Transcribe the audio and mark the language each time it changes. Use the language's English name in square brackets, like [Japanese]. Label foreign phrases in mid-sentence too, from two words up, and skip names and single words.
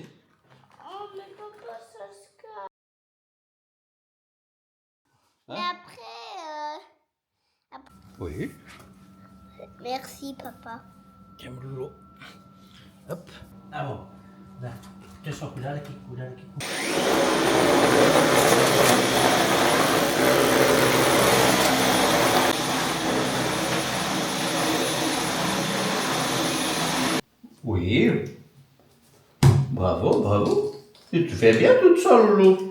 [French] Oh, mais papa, ça se casse. Hein? Mais après, Oui. Merci, papa. Tiens, mon loulou. Hop. Ah bon. Là. Attention, [Portuguese] cuidado aqui, cuidado aqui. [French] Oui. Bravo, bravo. Et tu fais bien toute seule, Loulou.